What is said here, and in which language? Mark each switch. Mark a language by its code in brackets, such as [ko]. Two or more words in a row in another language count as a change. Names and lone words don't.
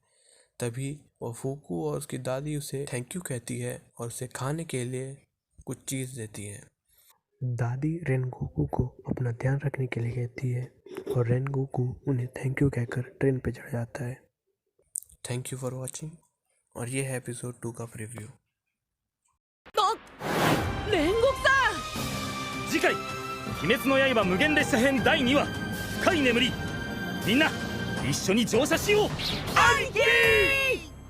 [hi] तभी वो फूकू और उसकी दादी उसे [en] thank you [hi] कहती है और उसे खाने के लिए कुछ चीज़ देती है। दादी रेनगोकू को अपना ध्यान रखने के लिए कहती है और रेनगोकू उन्हें [en] thank you [hi] कहकर ट्रेन पे चढ़ जाता है। [en] thank you for watching [hi] और ये है एपिसोड 2 का प्रीव्यू। [ja] 煉獄さん。次回「鬼滅の刃無限列車編第2話深い眠り」みんな一緒に乗車しよう。兄貴